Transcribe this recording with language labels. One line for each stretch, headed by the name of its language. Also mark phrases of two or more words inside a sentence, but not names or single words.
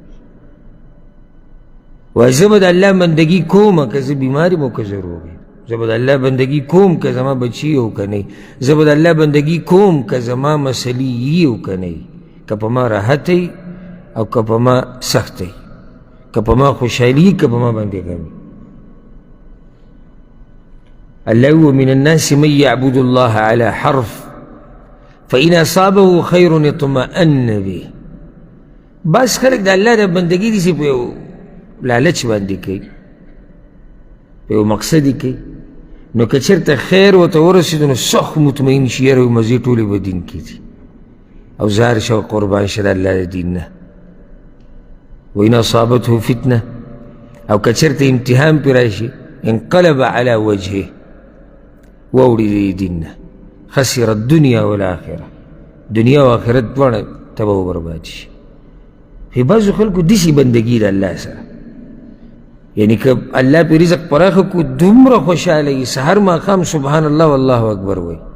Pashto: وایي زه به د الله بندګي کوم که زه بیمار یم او که زه روغ یم. زه به د الله بندګي کوم که زما بچي او که نه. زه به د الله بندګي کوم که زما مسلې یي او که نه، که په ما راحت وي او که په ما سخت وي، که په ما خوشحالي که په ما باندې غم.
Arabic: الله ومن الناس من يعبد الله على حرف فإن أصابه خير اطمأن به.
Pashto: بس خلق د الله د بندګي داسې په یو لالچ باندې کوي، په یو مقصد یې کوي. نو که چېرته خیر ورته ورسېدو نو سخت مطمئن شي، یاره مزې ټولې به دین کې دي او زار شه او قربان شه د الله د دین نه.
Arabic: وإن أصابته فتنة،
Pashto: او که چېرته امتحان پرې راشي
Arabic: انقلب على وجهه،
Pashto: واوړي د دین نه،
Arabic: خسر الدنیا والآخره،
Pashto: دنیا او آخرت دواړه تباه و برباد شي. په بعضو خلکو داسې بندګي د الله سره، یعنی که الله پې رزق پراخه کو دومره خوشحاله وي، سحر ماښام
Arabic: سبحان الله والله اکبر
Pashto: وایي.